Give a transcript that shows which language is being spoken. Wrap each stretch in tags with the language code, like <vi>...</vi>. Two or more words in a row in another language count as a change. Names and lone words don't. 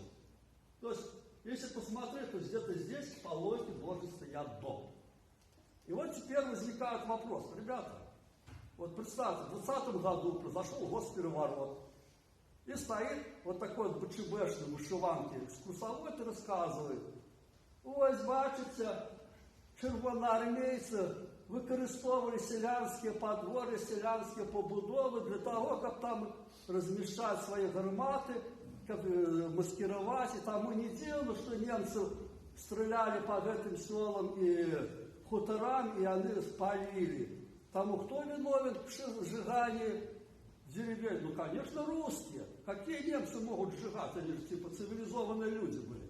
<ru>То есть, если посмотреть, то где-то здесь по логике должен стоять дом. И вот теперь возникает вопрос. Ребята, вот представьте, в 2020 году произошел госпереворот. И стоит вот такой вот БЧБшный вышиванки экскурсовод и рассказывает:</ru> <uk>Ось, бачите, червоноармійці використовували селянські подворі, селянські побудови для того, щоб там розміщати свої гармати,</uk> <ru>маскировать. И тому не дело, что немцы стреляли по этим селам и хуторам, и они спалили. Тому кто виновен в сжигании деревень? Ну, конечно, русские. Какие немцы могут сжигать? Они же типа цивилизованные люди были.</ru>